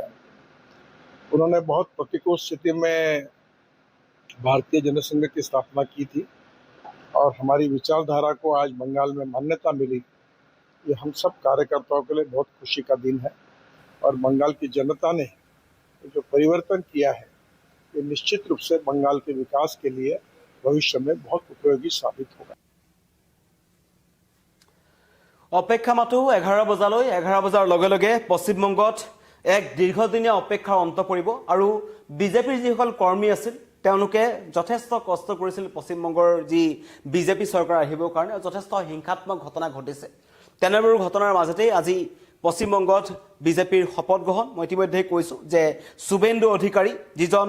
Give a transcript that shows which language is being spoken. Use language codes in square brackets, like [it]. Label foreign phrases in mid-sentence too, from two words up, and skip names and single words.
[hi] उन्होंने बहुत प्रतिकूल स्थिति में भारतीय जनसंघ की स्थापना की थी और हमारी विचारधारा को आज बंगाल में मान्यता मिली। ये हम सब कार्यकर्ताओं के लिए बहुत खुशी का दिन है, और बंगाल की जनता ने जो परिवर्तन किया है ये निश्चित रूप से बंगाल के विकास के लिए भविष्य में बहुत उपयोगी साबित होगा। [as] অপেক্ষা মাতো 11 বজালৈ 11 বজাৰ লগে লগে পশ্চিমবংগত এক দীৰ্ঘদিনীয়া অপেক্ষাৰ অন্ত পৰিব আৰু বিজেপিৰ যিসকল কৰ্মী আছিল তেওঁলোকে যথেষ্ট কষ্ট কৰিছিল পশ্চিমবংগৰ যি বিজেপি চৰকাৰ আহিবৰ কাৰণে যথেষ্ট হিংসাত্মক ঘটনা ঘটিছে তেনেবোৰ ঘটনাৰ মাজতেই আজি পশ্চিমবংগত বিজেপিৰ শপত গ্ৰহণ মই ইতিমধ্যে কৈছো যে সুবেন্দু অধিকাৰী যিজন